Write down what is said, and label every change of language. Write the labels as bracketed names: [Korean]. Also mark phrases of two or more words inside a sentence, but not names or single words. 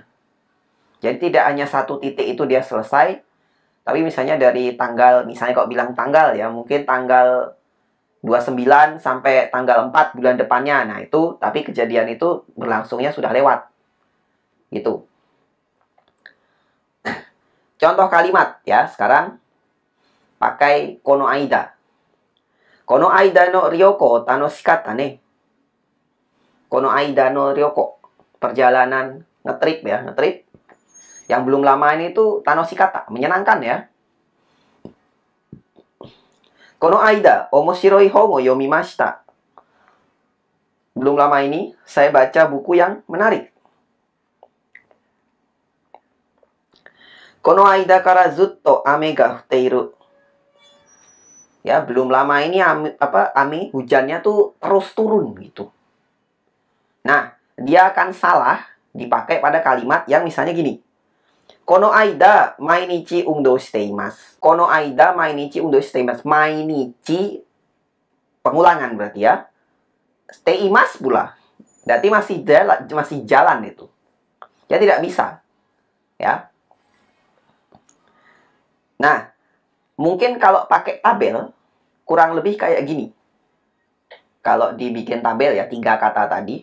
[Indonesian] Jadi tidak hanya satu titik itu dia selesai, tapi misalnya dari tanggal, misalnya kalau bilang tanggal ya, mungkin tanggal 29 sampai tanggal 4 bulan depannya. Nah itu, tapi kejadian itu berlangsungnya sudah lewat. Gitu. Contoh kalimat ya, sekarang pakai konoaida. [Japanese] この間の旅行楽しかったね. この間の旅行. [Indonesian] Perjalanan ngetrip ya, ngetrip. Yang belum lama ini tuh tanoshikatta, menyenangkan ya. [Japanese] この間、面白い本を読みました. [Indonesian] Belum lama ini, saya baca buku yang menarik. [Japanese] この間からずっと雨が降っている. [Indonesian] Ya, belum lama ini hujannya tuh terus turun gitu. Nah, dia akan salah dipakai pada kalimat yang misalnya gini. [Japanese] この間毎日運動しています. この間毎日運動しています. [Indonesian] Mainichi pengulangan berarti ya. [Japanese] しています pula. [Indonesian] Berarti masih jalan itu. Ya tidak bisa. Ya. Nah, mungkin kalau pakai tabel kurang lebih kayak gini. Kalau dibikin tabel ya 3 kata tadi.